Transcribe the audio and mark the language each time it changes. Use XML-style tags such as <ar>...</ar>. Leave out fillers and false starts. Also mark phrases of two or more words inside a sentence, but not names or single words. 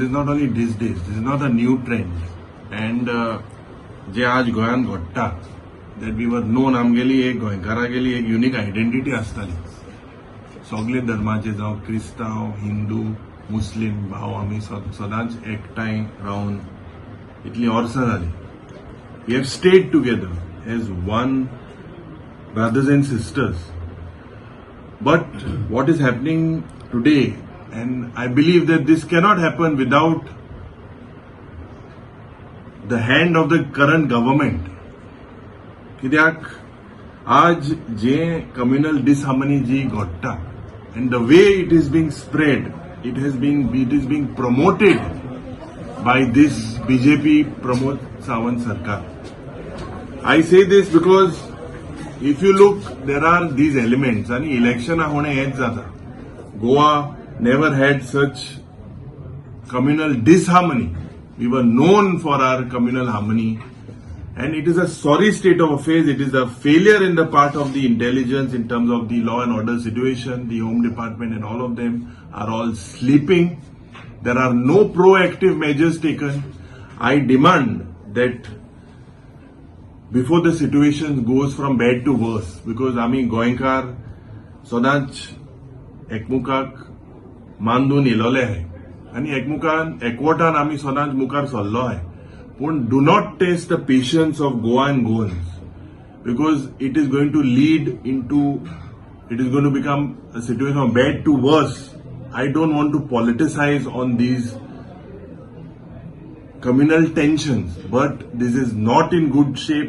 <en>is not only these days, this is not a new trend. And</en> <kok>जे आज गोंयान घडटा,</kok> <en>that we were known,</en> <kok>आमगेली एक गोंयकारागेली एक</kok> <en>unique identity</en> <kok>आसताली. सगळे धर्माचे जावं क्रिस्तांव, हिंदू, मुस्लिम भाव आमी सदांच एकठांय रावन इतली वर्सां जाली.</kok> <en>We have stayed together as one brothers and sisters. But what is happening today, and I believe that this cannot happen without the hand of the current government.</en> <kok>कित्याक आज जे</kok> <en>communal disharmony</en> <kok>जी घडटा,</kok> <en>and the way it is being spread, it is being promoted by this BJP Pramod Sawant Sarkar. I say this because if you look, there are these elements, and election</en> <kok>होणे हेच जाता.</kok> <en>Goa never had such communal disharmony. We were known for our communal harmony, and it is a sorry state of affairs. It is a failure in the part of the intelligence in terms of the law and order situation. The Home Department and all of them are all sleeping. There are no proactive measures taken. I demand that before the situation goes from bad to worse, because</en> <kok>आमी गोंयकार सदांच एकमुखाक मान दिवन येयलोले आहाय आनी एकवटान आमी सदांच मुखार सरलो आहाय.</kok> <en>पूण do not test the patience of Goa and Goans, because it is going to become a situation of bad to worse. I don't want to politicize on these communal tensions, but this is not in good shape.</en>